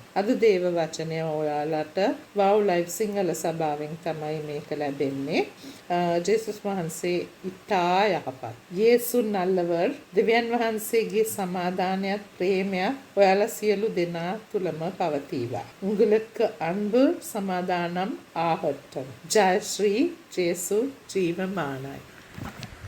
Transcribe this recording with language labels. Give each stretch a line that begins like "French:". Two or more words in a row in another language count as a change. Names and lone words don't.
Sinhala: අද දේව වචනය ඔයාලට වව් ලයිව් සිංහල සභාවෙන් තමයි මේක ලැබෙන්නේ. ජේසුස් වහන්සේ ඉතා යහපත්.
Tamil: යේසු நல்லவர்.
Sinhala: දෙවියන් වහන්සේගේ සමාදානයත් ප්‍රේමයත් ඔයාලා සියලු දෙනා තුලම පවතිවා.
Tamil: உங்களுக்கு அன்பு சமாதானம் ஆகட்டும். ஜெய் ஸ்ரீ ஜேசு ஜீவமானாய்.